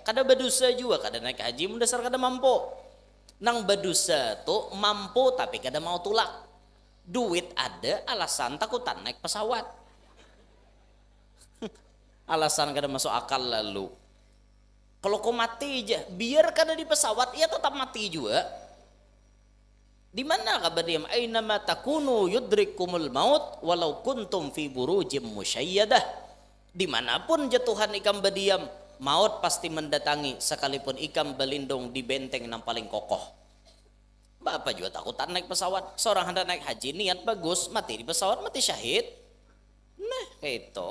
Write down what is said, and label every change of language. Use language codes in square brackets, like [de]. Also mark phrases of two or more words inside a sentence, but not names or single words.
[bjn] Kada badusa juga kada naik haji mendasar kada mampu. Nang badusa tuh mampu tapi kada mau tulak. Duit ada, alasan takutan naik pesawat. Alasan kada masuk akal lalu. Kalau kau mati aja, biar kada di pesawat, ia tetap mati juga. Di mana kabar diam? [ar] أينما تكونوا يدرككم الموت ولو كنتم في بروج مشيدة. [bjn] Dimanapun jatuhan ikam berdiam, maut pasti mendatangi sekalipun ikam berlindung di benteng yang paling kokoh. Bapak juga takutan naik pesawat. Seorang hendak naik haji niat bagus, mati di pesawat mati syahid. Nah kayak itu.